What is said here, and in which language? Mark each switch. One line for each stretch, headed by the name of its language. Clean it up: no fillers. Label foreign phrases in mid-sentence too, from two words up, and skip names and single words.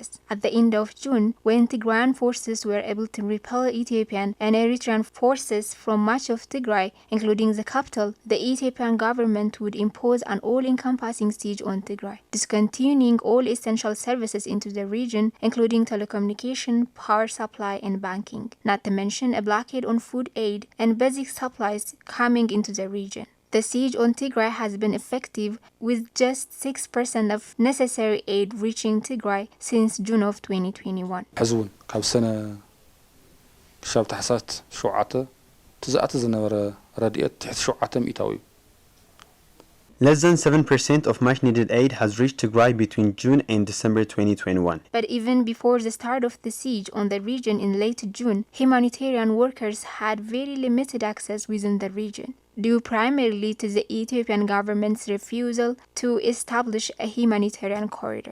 English: At the end of June, when Tigrayan forces were able to repel Ethiopian and Eritrean forces from much of Tigray, including the capital, the Ethiopian government would impose an all-encompassing siege on Tigray, discontinuing all essential services into the region, including telecommunication, power supply, and banking, not to mention a blockade on food aid and basic supplies coming into the region. The siege on Tigray has been effective, with just 6% of necessary aid reaching Tigray since June of 2021.
Tigrinya: حزون ካብ ሰነ ክሻብ ታሕሳስ 7 ትዝኣተ ዝነበረ ረድኤት ትሕት 7 ሚእታዊ እዩ።
English: Less than 7% of much needed aid has reached Tigray between June and December 2021. But even before the start of the siege on the region in late June, humanitarian workers had very limited access within the region, due primarily to the Ethiopian government's refusal to establish a humanitarian corridor.